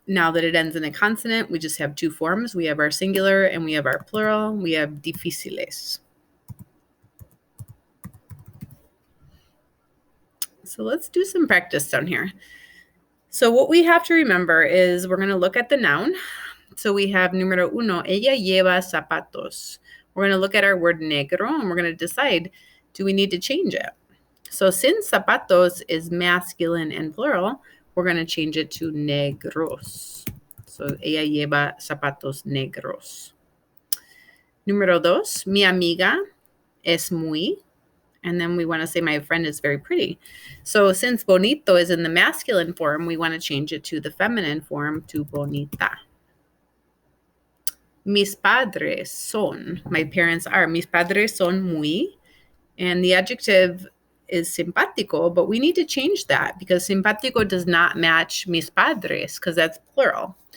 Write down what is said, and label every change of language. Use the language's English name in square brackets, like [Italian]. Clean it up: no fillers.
[English] Now that it ends in a consonant, we just have two forms. We have our singular and we have our plural. We have difíciles. So let's do some practice down here. So what we have to remember is we're going to look at the noun. So we have [Spanish] número uno, ella lleva zapatos. [English] We're going to look at our word negro and we're going to decide, do we need to change it? So since zapatos is masculine and plural, we're going to change it to negros. So [Spanish] ella lleva zapatos negros. Número dos, mi amiga es muy. [English] And then we want to say my friend is very pretty. So since bonito is in the masculine form, we want to change it to the feminine form to bonita. [Spanish] Mis padres son. [English] My parents are. [Spanish] Mis padres son muy. [English] And the adjective is simpático, but we need to change that because simpático does not match mis padres because that's plural.